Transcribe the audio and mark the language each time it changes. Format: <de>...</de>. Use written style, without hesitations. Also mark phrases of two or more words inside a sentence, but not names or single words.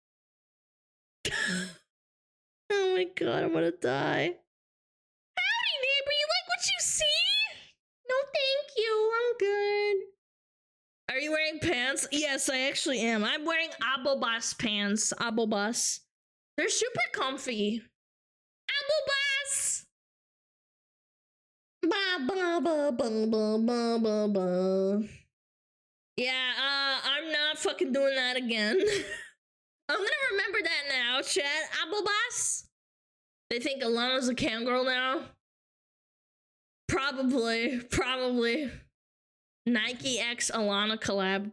<en>Oh my god, I'm gonna die. Howdy, neighbor, you like what you see? No, thank you, I'm good. Are you wearing pants? Yes, I actually am. I'm wearing Abobas pants. Abobas. They're super comfy. Abobas! Ba ba ba ba ba ba ba ba. Yeah, I'm not fucking doing that again. I'm gonna remember that now, chat. Abobas? They think Alana's a cam girl now? Probably. Nike X Alana collab.</en>